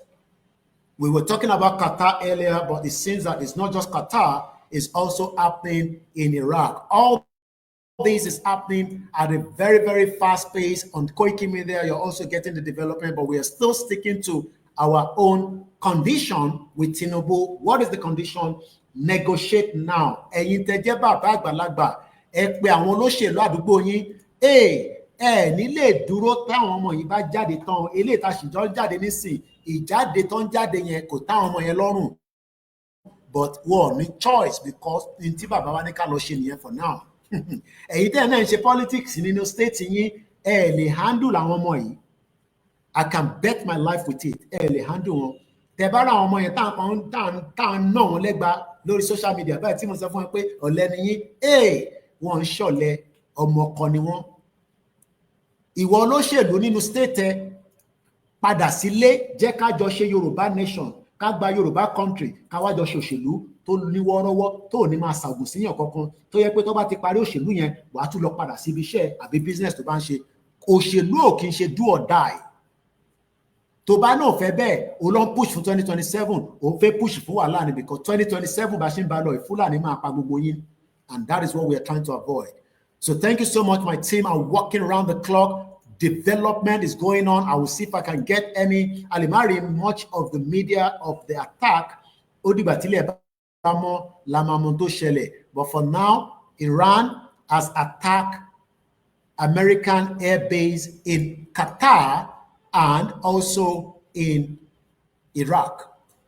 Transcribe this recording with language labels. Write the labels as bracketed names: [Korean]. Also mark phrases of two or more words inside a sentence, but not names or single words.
[English] We were talking about Qatar earlier, but it seems that it's not just Qatar, it's also happening in Iraq. All this is happening at a very, very fast pace on Koikimedia. You're also getting the development, but we are still sticking to our own condition with Tinubu. What is the condition? Negotiate now. [Yoruba] Ẹ̀yin tẹ́ jẹ́ bàbá àgbàlagbà, ẹ pé àwọn olóṣèlú àdúgbò yín, ní lè dúró táwọn ọmọ yìí bá jáde tán, eléyìí tá ṣìjọ jáde nísìn, ìjáde tán jáde yẹn kò táwọn ọmọ yẹn lọ́rùn. But wọ́n ní choice because ní tí bàbá wa ní ká lọ ṣe nìyẹn [English] for now. [Yoruba] Ẹ̀yin tẹ́ náà ń ṣe politics nínú state yín, lè handle àwọn ọmọ yìí. [English] I can bet my life with it. [Yoruba] Lè handle wọn. Tẹ́ bá ra àwọn ọmọ yẹn tá à ń ná wọn lẹ́gba lórí social media báyìí tí mo sọ fún wọn pé ọ̀lẹ ni yín, wọ́n ń ṣọ̀lẹ ọmọ kan ni wọ́n. Ìwọ olóṣèlú nínú state ẹ padà sílé, jẹ́ ká jọ ṣe Yorùbá nation, ká gba Yorùbá country, ká wá jọ ṣe òṣèlú tó níwọ́rọ́wọ́ tó ní máa ṣàgùn síyàn kankan tó yẹ pé tó bá ti parí òṣèlú yẹn wàá tún lọ padà síbi iṣẹ́ àbí business tó bá ń ṣe. Òṣèlú ò kì í ṣe [English] do or die. [Yoruba] Tó bá náà fẹ́ bẹ́ẹ̀ o lọ push fún 2027, o fẹ́ push fún wàhálà ni because 2027 bá ṣe ń bá lọ ìfúlàní máa pa gbogbo yín, [English] and that is what we are trying to avoid. So thank you so much, my team. I'm working around the clock. Development is going on. I will see if I can get any alimari much of the media of the attack. But for now, Iran has attacked American air base in Qatar and also in Iraq.